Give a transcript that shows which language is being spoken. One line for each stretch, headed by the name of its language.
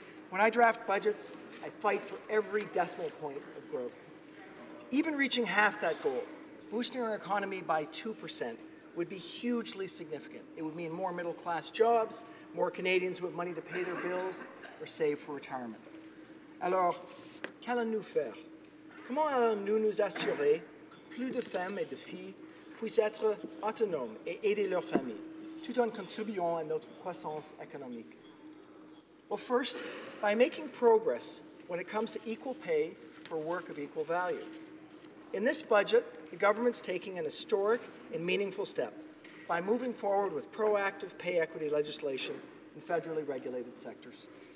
English: When I draft budgets, I fight for every decimal point of growth. Even reaching half that goal, boosting our economy by 2%, would be hugely significant. It would mean more middle-class jobs, more Canadians who have money to pay their bills or save for retirement.
French: Alors, qu'allons-nous faire? Comment allons-nous nous assurer que plus de femmes et de filles puissent être autonomes et aider leurs familles, tout en contribuant à notre croissance économique?
English: Well, first, by making progress when it comes to equal pay for work of equal value. In this budget, the government's taking an historic and meaningful step by moving forward with proactive pay equity legislation in federally regulated sectors.